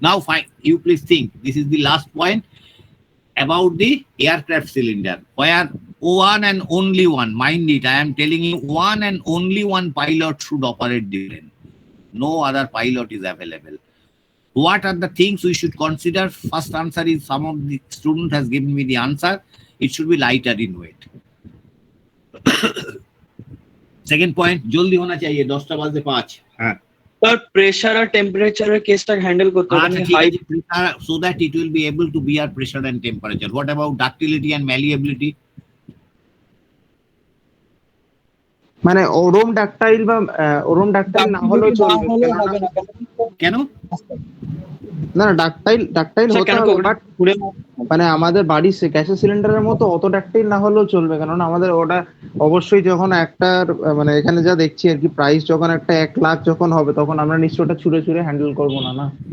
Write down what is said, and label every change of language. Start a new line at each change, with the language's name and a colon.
English: Now fine, you please think, this is the last point about the aircraft cylinder, where one and only one, mind it, I am telling you, one and only one pilot should operate the plane. No other pilot is available. What are the things we should consider? First answer is, some of the student has given me the answer. It should be lighter in weight. Second point,
Hindi: जल्दी होना चाहिए,
Bangla: 10টা বাজে 5।
Hindi: हाँ।
English: Sir, pressure
Hindi: और
English: temperature केसটা handle
Bangla: করতে হবে আচ্ছা, ঠিক আছে,
English: pressure, so that it will be able to bear pressure and temperature. What about ductility and malleability?
Bangla: মানে ওরম ডাকটাইল বা ওরম ডাকটাইল না হলেও চলবে, কেন? না ডাকটাইল হতে হবে, বাট মানে আমাদের বাড়ির গ্যাসের সিলিন্ডারের মতো অত ডাকটাইল না হলেও চলবে, কারণ আমাদের ওটা অবশ্যই যখন একটা মানে এখানে যা দেখছি আর কি, প্রাইস যখন একটা 1 লাখ যখন হবে তখন আমরা নিশ্চয়ই ওটা ছুঁড়ে ছুঁড়ে হ্যান্ডেল করবো না।